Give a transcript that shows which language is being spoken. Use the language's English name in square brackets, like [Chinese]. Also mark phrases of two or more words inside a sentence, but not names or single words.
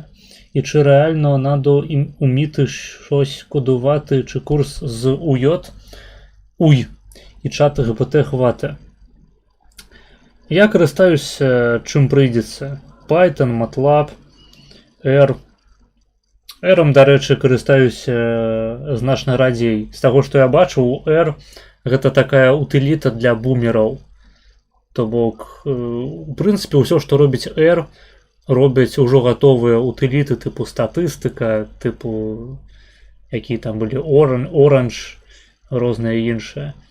[Ukrainian] І чи реально надо уміти щось кодувати, чи курс з УЙ і чат ГПТ хватить? Я користаюся чим прийдеться. Python, MATLAB, R. R, до речі, [Belarusian] користаюся значна радзей. З таго, што я бачыў, R гэта такая утыліта для бумераў. То бок, у прынцыпе, ўсё, што робіць R, робяць ужо гатовыя утыліты тыпу статыстыка, тыпу якія там былі Orange, розныя іншыя.